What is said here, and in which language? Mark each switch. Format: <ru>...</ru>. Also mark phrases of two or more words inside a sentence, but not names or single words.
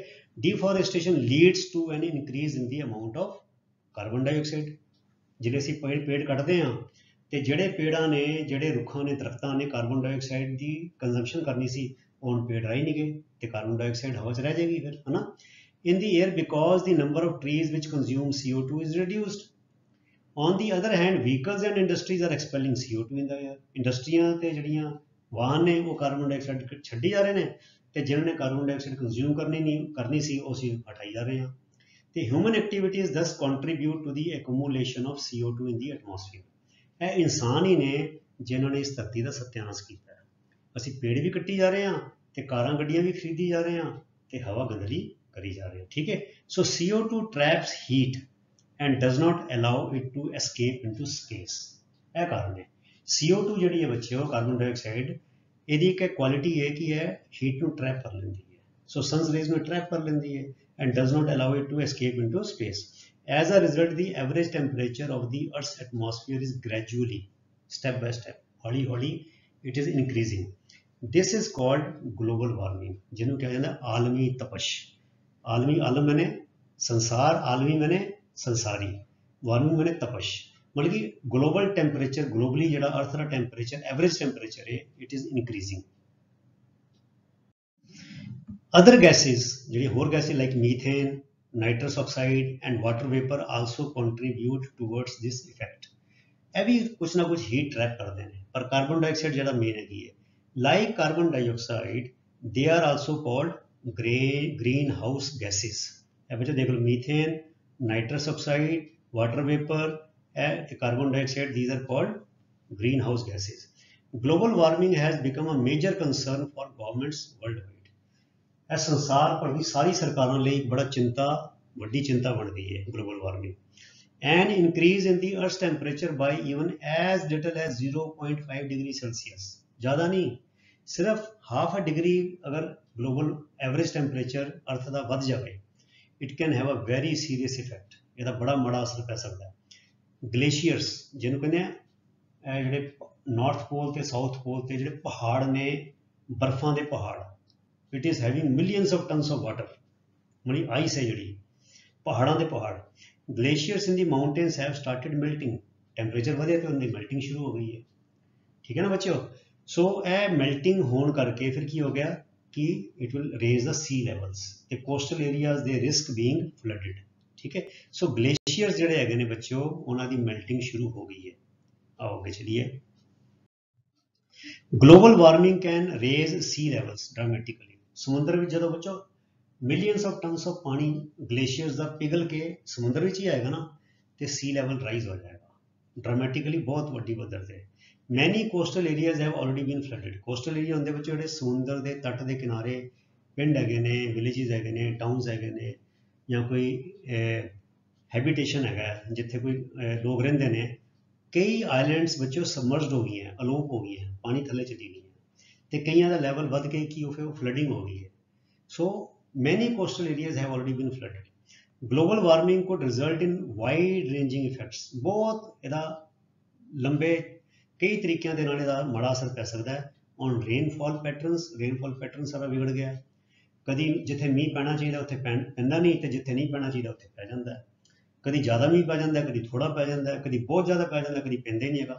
<en>deforestation leads to an increase in the amount of carbon dioxide.</en> <pa>ਜਿਹੜੇ ਅਸੀਂ ਪੇੜ ਕੱਟਦੇ ਹਾਂ ਤੇ ਜਿਹੜੇ ਪੇੜਾਂ ਨੇ, ਜਿਹੜੇ ਰੁੱਖਾਂ ਨੇ, ਦਰਖਤਾਂ ਨੇ</pa> <en>carbon dioxide</en> <pa>ਦੀ ਕੰਜ਼ੰਪਸ਼ਨ ਕਰਨੀ ਸੀ, ਉਹ ਹੁਣ ਪੇੜ ਰਹਿ ਨਹੀਂ ਗਏ ਤੇ</pa> <en>carbon dioxide</en> <pa>ਹਵਾ 'ਚ ਰਹਿ ਜਾਏਗੀ ਫਿਰ, ਹੈ ਨਾ।</pa> <en>in the air because the number of trees which consume CO2 is reduced. On the other hand, vehicles and industries are expelling CO2 in the air.</en> <pa>ਇੰਡਸਟਰੀਆਂ ਤੇ ਜਿਹੜੀਆਂ ਵਾਹਨ ਨੇ ਉਹ</pa> <en>carbon dioxide</en> <pa>ਛੱਡੀ ਜਾ ਰਹੇ ਨੇ, ਤੇ ਜਿਨ੍ਹਾਂ ਨੇ</pa> <en>carbon dioxide consume</en> <pa>ਕਰਨੀ ਸੀ ਉਹ ਅਸੀਂ ਹਟਾਈ ਜਾ ਰਹੇ ਹਾਂ।</pa> <en>ਤੇ human activities thus contribute to the accumulation of CO2 in the atmosphere.</en> <pa>ਇਹ ਇਨਸਾਨ ਹੀ ਨੇ ਜਿਨ੍ਹਾਂ ਨੇ ਇਸ ਧਰਤੀ ਦਾ ਸਤਿਆਨਾਸ਼ ਕੀਤਾ ਹੈ। ਅਸੀਂ ਪੇੜ ਵੀ ਕੱਟੀ ਜਾ ਰਹੇ ਹਾਂ ਤੇ ਕਾਰਾਂ ਗੱਡੀਆਂ ਵੀ ਖਰੀਦੀ ਜਾ ਰਹੇ ਹਾਂ ਤੇ ਹਵਾ ਗੰਦਲੀ ਕਰੀ ਜਾ ਰਹੇ ਹਾਂ, ਠੀਕ ਹੈ।</pa> <en>ਸੋ CO2 traps heat and does not allow it to escape into space.</en> <pa>ਇਹ ਕਾਰਨ ਹੈ। CO2 ਜਿਹੜੀ ਹੈ ਬੱਚਿਓ,</pa> <en>carbon dioxide,</en> <pa>ਇਹਦੀ ਇੱਕ ਕੁਆਲਿਟੀ ਹੈ ਕਿ ਇਹ ਹੀਟ ਨੂੰ ਟਰੈਪ ਕਰ ਲੈਂਦੀ ਹੈ।</pa> <en>so sun's rays</en> <pa>ਨੂੰ ਟਰੈਪ ਕਰ ਲੈਂਦੀ ਹੈ</pa> <en>and does not allow it to escape into space. As a result, the average temperature of the Earth's atmosphere is gradually, step by step,</en> <pa>ਹੌਲੀ ਹੌਲੀ</pa> <en>it is increasing. This is called global warming,</en> <pa>ਜਿਹਨੂੰ ਕਿਹਾ ਜਾਂਦਾ ਆਲਮੀ ਤਪਸ਼। ਆਲਮ ਮੈਨੇ ਸੰਸਾਰ, ਆਲਮੀ ਮੈਨੇ ਸੰਸਾਰੀ, ਵਾਰਮਿੰਗ ਮੈਨੇ ਤਪਸ਼, ਮਤਲਬ ਕਿ</pa> <en>global temperature,</en> <pa>ਗਲੋਬਲੀ ਜਿਹੜਾ ਅਰਥ ਦਾ ਟੈਂਪਰੇਚਰ,</pa> <en>average temperature</en> <pa>ਹੈ,</pa> <en>it is increasing. other gases,</en> <pa>ਜਿਹੜੀ ਹੋਰ</pa> <en>gases like methane, nitrous oxide and water vapour also contribute towards this effect.</en> <pa>ਇਹ ਵੀ ਕੁਛ ਨਾ ਕੁਛ ਹੀਟ ਟਰੈਪ ਕਰਦੇ ਨੇ, ਪਰ</pa> <en>carbon dioxide</en> <pa>ਜਿਹੜਾ ਮੇਨ ਹੈਗੀ ਹੈ।</pa> <en>like carbon dioxide they are also called greenhouse gases.</en> <pa>ਇਹ ਬੱਚੇ ਦੇਖ ਲਓ, ਮੀਥੇਨ,</pa> <en>nitrous oxide, water vapor and carbon dioxide, these are called greenhouse gases. Global warming has become a major concern for governments worldwide.</en> <pa>ਇਹ ਸੰਸਾਰ ਭਰ ਦੀ ਸਾਰੀ ਸਰਕਾਰਾਂ ਲਈ ਇੱਕ ਵੱਡੀ ਚਿੰਤਾ ਬਣ ਗਈ ਹੈ</pa> <en>global warming. An increase in the Earth's temperature by even as little as 0.5 degree Celsius,</en> <pa>ਜ਼ਿਆਦਾ ਨਹੀਂ, ਸਿਰਫ</pa> <en>half a degree</en> <pa>ਅਗਰ</pa> <en>global average temperature earth</en> <pa>ਦਾ ਵੱਧ ਜਾਵੇ,</pa> <en>it can have a very serious effect.</en> <pa>ਇਹਦਾ ਬੜਾ ਮਾੜਾ ਅਸਰ ਪੈ ਸਕਦਾ ਹੈ। ਗਲੇਸ਼ੀਅਰਸ ਜਿਹਨੂੰ ਕਹਿੰਦੇ ਆ, ਇਹ ਜਿਹੜੇ ਨਾਰਥ ਪੋਲ ਤੇ ਸਾਊਥ ਪੋਲ ਤੇ ਜਿਹੜੇ ਪਹਾੜ ਨੇ, ਬਰਫਾਂ ਦੇ ਪਹਾੜ,</pa> <en>it is having millions of tons of water,</en> <pa>ਮਤਲਬ ਆਈਸ ਹੈ ਜਿਹੜੀ, ਪਹਾੜਾਂ ਦੇ ਪਹਾੜ।</pa> <en>glaciers in the mountains have started melting.</en> <pa>ਟੈਂਪਰੇਚਰ ਵਧਿਆ ਤੇ ਉਹਨਾਂ ਦੀ ਮੈਲਟਿੰਗ ਸ਼ੁਰੂ ਹੋ ਗਈ ਹੈ, ਠੀਕ ਹੈ ਨਾ ਬੱਚਿਓ। ਸੋ ਇਹ ਮੈਲਟਿੰਗ ਹੋਣ ਕਰਕੇ ਫਿਰ ਕੀ ਹੋ ਗਿਆ ਕਿ</pa> <en>it will raise the sea levels, the coastal areas they risk being flooded,</en> <pa>ਠੀਕ ਹੈ।</pa> <en>so glaciers</en> <pa>ਜਿਹੜੇ ਹੈਗੇ ਨੇ ਬੱਚਿਓ, ਉਹਨਾਂ ਦੀ ਮੈਲਟਿੰਗ ਸ਼ੁਰੂ ਹੋ ਗਈ ਹੈ। ਆਓ ਅੱਗੇ ਚਲੀਏ।</pa> <en>global warming can raise sea levels dramatically।</en> <pa>ਸਮੁੰਦਰ ਵਿੱਚ ਜਦੋਂ ਬੱਚੋ</pa> <en>millions of tons of</en> <pa>ਪਾਣੀ ਗਲੇਸ਼ੀਅਰਸ ਦਾ ਪਿਘਲ ਕੇ ਸਮੁੰਦਰ ਵਿੱਚ ਹੀ ਆਏਗਾ ਨਾ, ਤੇ</pa> <en>sea level rise</en> <pa>ਹੋ ਜਾਏਗਾ ਡਰਾਮੈਟਿਕਲੀ, ਬਹੁਤ ਵੱਡੀ ਪੱਧਰ ਤੇ।</pa> <en>Many coastal areas have already been flooded. Coastal area</en> <pa>ਹੁੰਦੇ ਵਿੱਚ ਜਿਹੜੇ ਸਮੁੰਦਰ ਦੇ ਤੱਟ ਦੇ ਕਿਨਾਰੇ ਪਿੰਡ ਹੈਗੇ ਨੇ, ਵਿਲੇजेस ਹੈਗੇ ਨੇ, ਟਾਊਨਸ ਹੈਗੇ ਨੇ, ਜਾਂ ਕੋਈ ਹੈਬਿਟੇਸ਼ਨ ਹੈਗਾ ਜਿੱਥੇ ਕੋਈ ਲੋਕ ਰਹਿੰਦੇ ਨੇ, ਕਈ ਆਈਲੈਂਡਸ ਵਿੱਚੋਂ ਸਬਮਰਜਡ ਹੋ ਗਈਆਂ, ਅਲੋਪ ਹੋ ਗਈਆਂ, ਪਾਣੀ ਥੱਲੇ ਚਲੀ ਗਈਆਂ। ਤੇ ਕਈਆਂ ਦਾ ਲੈਵਲ ਵੱਧ ਕੇ ਕੀ ਉਹ ਫਲੱਡਿੰਗ ਹੋ ਗਈ ਹੈ।</pa> <en>so many coastal areas have already been flooded. global warming could result in wide ranging effects।</en> <pa>ਬਹੁਤ ਇਹਦਾ ਲੰਬੇ ਕਈ ਤਰੀਕਿਆਂ ਦੇ ਨਾਲ ਇਹਦਾ ਮਾੜਾ ਅਸਰ ਪੈ ਸਕਦਾ ਹੈ।</pa> <en>on rainfall pattern</en> <pa>ਸਾਰਾ ਵਿਗੜ ਗਿਆ। ਕਦੀ ਜਿੱਥੇ ਮੀਂਹ ਪੈਣਾ ਚਾਹੀਦਾ ਉੱਥੇ ਪੈਂਦਾ ਨਹੀਂ, ਤੇ ਜਿੱਥੇ ਨਹੀਂ ਪੈਣਾ ਚਾਹੀਦਾ ਉੱਥੇ ਪੈ ਜਾਂਦਾ ਹੈ। ਕਦੀ ਜ਼ਿਆਦਾ ਮੀਂਹ ਪੈ ਜਾਂਦਾ, ਕਦੀ ਥੋੜ੍ਹਾ ਪੈ ਜਾਂਦਾ, ਕਦੀ ਬਹੁਤ ਜ਼ਿਆਦਾ ਪੈ ਜਾਂਦਾ, ਕਦੀ ਪੈਂਦਾ ਹੀ ਨਹੀਂ ਹੈਗਾ।</pa>